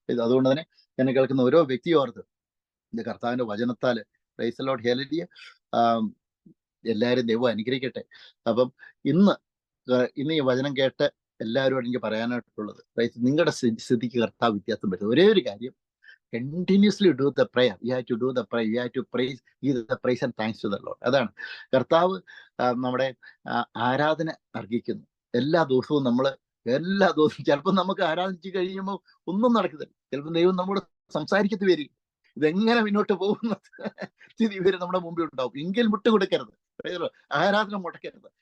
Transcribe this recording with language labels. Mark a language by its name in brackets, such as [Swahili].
[Malayalam] അതുകൊണ്ട് തന്നെ എന്നെ കേൾക്കുന്ന ഓരോ വ്യക്തിയും ഓർത്ത് ഇത് കർത്താവിന്റെ വചനത്താല് [English] Praise the Lord. [Malayalam] ഹല്ലേലൂയ. എല്ലാവരും ദൈവം അനുഗ്രഹിക്കട്ടെ. അപ്പം ഇന്ന് ഈ വചനം കേട്ട് എല്ലാവരോടും എനിക്ക് പറയാനായിട്ടുള്ളത്, നിങ്ങളുടെ സ്ഥിതിക്ക് കർത്താവ് വ്യത്യാസം വരുന്നത് ഒരേ ഒരു കാര്യം, [English] continuously do the prayer. You have to do the prayer. You have to praise, give the praise and thanks to the Lord. [Malayalam] അതാണ് കർത്താവ് നമ്മുടെ ആരാധന അർഹിക്കുന്നു. എല്ലാ ദിവസവും ചിലപ്പോൾ നമുക്ക് ആരാധിച്ചു കഴിയുമ്പോൾ ഒന്നും നടക്കുന്നില്ല. ചിലപ്പോൾ ദൈവം നമ്മോട് സംസാരിക്കത്ത് വരിക, ഇതെങ്ങനെ മുന്നോട്ട് പോകുന്ന സ്ഥിതി ഇവര് നമ്മുടെ മുമ്പിൽ ഉണ്ടാവും. എങ്കിൽ വിട്ടുകൊടുക്കരുത്. ആരാധന മുടക്കരുത്.